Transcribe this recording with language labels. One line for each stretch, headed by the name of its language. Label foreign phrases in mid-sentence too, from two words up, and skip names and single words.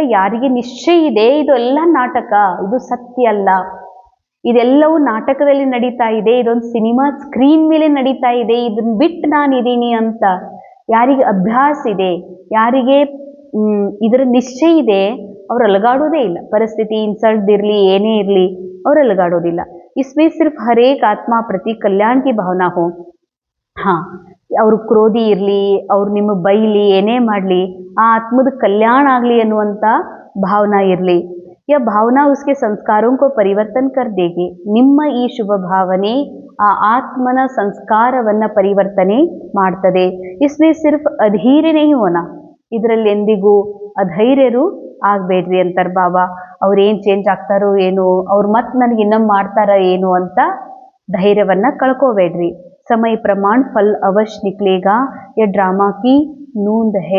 Kannada: ಯಾರಿಗೆ ನಿಶ್ಚಯ ಇದೆ ಇದು ಎಲ್ಲ ನಾಟಕ, ಇದು ಸತ್ಯ ಅಲ್ಲ, ಇದೆಲ್ಲವೂ ನಾಟಕದಲ್ಲಿ ನಡೀತಾ ಇದೆ, ಇದೊಂದು
English: cinema screen
Kannada: ಮೇಲೆ ನಡೀತಾ ಇದೆ, ಇದನ್ನ ಬಿಟ್ಟು ನಾನಿದ್ದೀನಿ ಅಂತ ಯಾರಿಗೆ ಅಭ್ಯಾಸ ಇದೆ, ಯಾರಿಗೆ ಇದರ ನಿಶ್ಚಯ ಇದೆ, ಅವ್ರು ಅಲಗಾಡೋದೇ ಇಲ್ಲ. ಪರಿಸ್ಥಿತಿ ಇನ್ಸಲ್ಟ್ ಇರಲಿ, ಏನೇ ಇರಲಿ, ಅವ್ರು ಅಲಗಾಡೋದಿಲ್ಲ.
Hindi: इसमें सिर्फ हर एक आत्मा प्रति कल्याण की भावना हो.
Kannada: ಹಾಂ, ಅವರು ಕ್ರೋಧಿ ಇರಲಿ, ಅವ್ರು ನಿಮಗೆ ಬೈಲಿ, ಏನೇ ಮಾಡಲಿ, ಆ ಆತ್ಮದ ಕಲ್ಯಾಣ ಆಗಲಿ ಅನ್ನುವಂಥ ಭಾವನಾ ಇರಲಿ.
Hindi: या भावना उसके संस्कारों को परिवर्तन कर देगी.
Kannada: ನಿಮ್ಮ ಈ ಶುಭ ಭಾವನೆ ಆ ಆತ್ಮನ ಸಂಸ್ಕಾರವನ್ನು ಪರಿವರ್ತನೆ ಮಾಡ್ತದೆ.
Hindi: इसमें सिर्फ अधीर नहीं होना.
Kannada: ಇದರಲ್ಲಿ ಎಂದಿಗೂ ಅಧೈರ್ಯರು ಆಗಬೇಡ್ರಿ ಅಂತಾರೆ ಬಾಬಾ. ಅವ್ರೇನು ಚೇಂಜ್ ಆಗ್ತಾರೋ ಏನೋ, ಅವ್ರು ಮತ್ತೆ ನನಗೆ ಇನ್ನೊಮ್ಮೆ ಮಾಡ್ತಾರ ಏನೋ ಅಂತ ಧೈರ್ಯವನ್ನು ಕಳ್ಕೋಬೇಡ್ರಿ.
Hindi: समय प्रमाण फल अवश्य निकलेगा, य ड्रामा कि नूंद है.